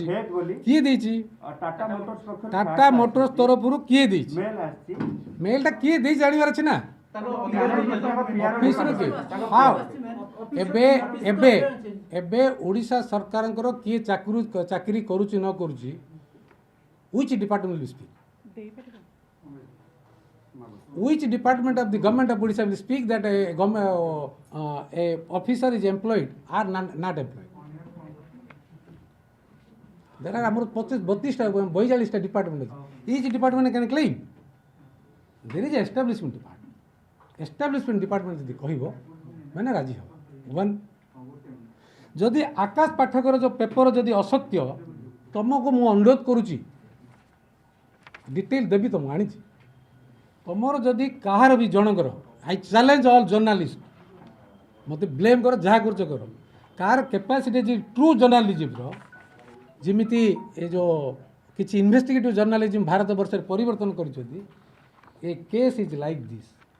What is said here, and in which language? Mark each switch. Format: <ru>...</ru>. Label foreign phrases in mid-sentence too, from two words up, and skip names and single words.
<or>କିଏ ଦେଇଛି? ଟାଟା ମୋଟର୍ସ ତରଫରୁ କିଏ ଦେଇଛି? ମେଲଟା କିଏ ଦେଇଛି ଜାଣିବାର ଅଛି ନା। ଏବେ ଓଡ଼ିଶା ସରକାରଙ୍କର କିଏ ଚାକିରି କରୁଛି ନ କରୁଛି,</or> <en>which department will speak? Which department of the government of Odisha will speak that a officer is employed or not employed? There are about 32 department. Each department can claim. There is an establishment department. Establishment department</en> <or>ଯଦି କହିବ ମାନେ ରାଜି ହେବ। 1 ଯଦି ଆକାଶ ପାଠକର ଯେଉଁ ପେପର ଯଦି ଅସତ୍ୟ, ତୁମକୁ ମୁଁ ଅନୁରୋଧ କରୁଛି, ଡିଟେଲ ଦେବି, ତ ମୁଁ ଆଣିଛି। ତୁମର ଯଦି କାହାର ବି ଜଣଙ୍କର,</or> <en>I challenge all journalist,</en> <or>ମୋତେ ବ୍ଲେମ୍ କର, ଯାହା କରୁଛ କର, କାହାର କେପାସିଟି ଅଛି ଟ୍ରୁ ଜର୍ଣ୍ଣାଲିଜିମ୍ର, ଯେମିତି ଏ ଯେଉଁ କିଛି</or> <en>investigative journalism</en> <or>ଭାରତ ବର୍ଷରେ ପରିବର୍ତ୍ତନ କରିଛନ୍ତି,</or> <en>a case is like this.</en>